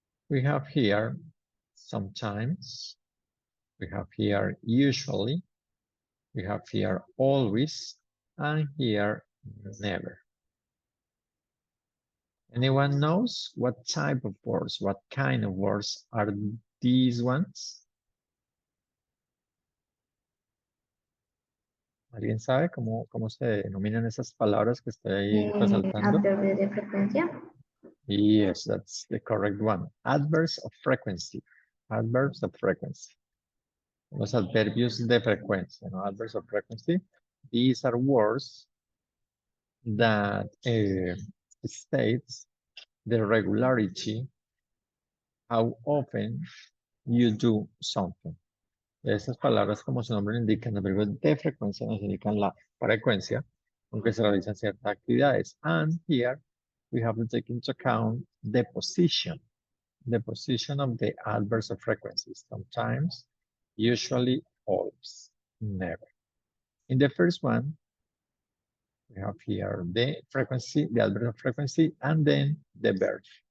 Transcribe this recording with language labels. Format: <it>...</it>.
<en>We have here sometimes. We have here usually. We have here always. And here never. Anyone knows what type of words, what kind of words are these ones?</en> <es>¿Alguien sabe cómo se denominan esas palabras que estoy ahí resaltando? Adverbio de frecuencia.</es> <en>Yes, that's the correct one. Adverbs of frequency. Adverbs of frequency.</en> <es>Los adverbios de frecuencia, ¿no?</es> <en>Adverbs of frequency. These are words that states the regularity, how often you do something.</en> <es>Esas palabras, como su nombre indica, los verbos de frecuencia nos indican la frecuencia con que se realizan ciertas actividades.</es> <en>And here we have to take into account the position of the adverbs of frequency. Sometimes, usually, always, never. In the first one, we have here the frequency, the adverb of frequency, and then the verb.</en>